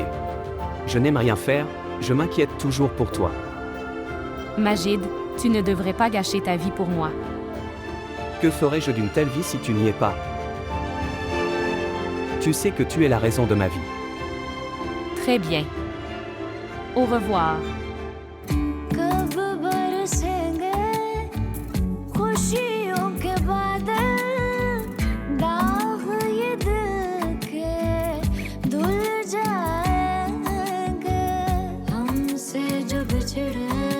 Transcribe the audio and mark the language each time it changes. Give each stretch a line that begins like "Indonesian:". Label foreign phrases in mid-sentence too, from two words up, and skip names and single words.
French: Je n'aime rien faire, je m'inquiète toujours pour toi. Majid, tu ne devrais pas gâcher ta vie pour moi. Que ferais-je d'une telle vie si tu n'y es pas? Tu sais que tu es la raison de ma vie. Très bien. Au revoir.
Hindi: कब बरसेंगे खुशियों के बादल, दाग ये दिल के धुल जाएंगे, हमसे जो बिछड़े